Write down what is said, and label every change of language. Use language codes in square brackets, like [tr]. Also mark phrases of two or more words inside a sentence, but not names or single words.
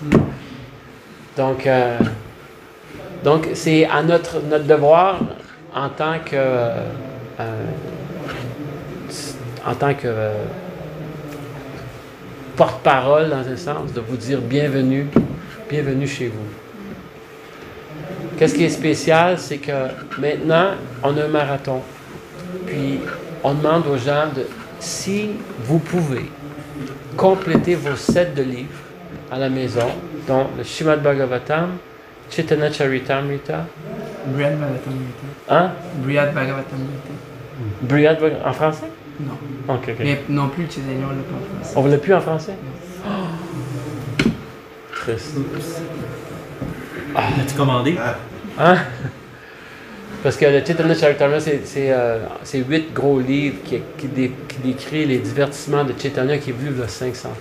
[fr] Donc c'est à notre devoir en tant que porte-parole, dans un sens, de vous dire bienvenue chez vous. Qu'est-ce qui est spécial, c'est que maintenant, on a un marathon. Puis, on demande aux gens si vous pouvez compléter vos 7 de livres à la maison, dont le Srimad Bhagavatam, Chaitanya Charitamrita. Brihad Bhagavatamrita. Hein? Brihad Bhagavatamrita. Brihad Bhagavatam, en français? Non. OK. Mais non plus, Chaitanya, on ne l'a pas en français. On ne l'a plus en français? Triste. L'as-tu commandé? Hein? Parce que le Chaitanya Charitamrita, c'est 8 gros livres qui décrit les divertissements de Chaitanya qui est vu il y a 500 ans.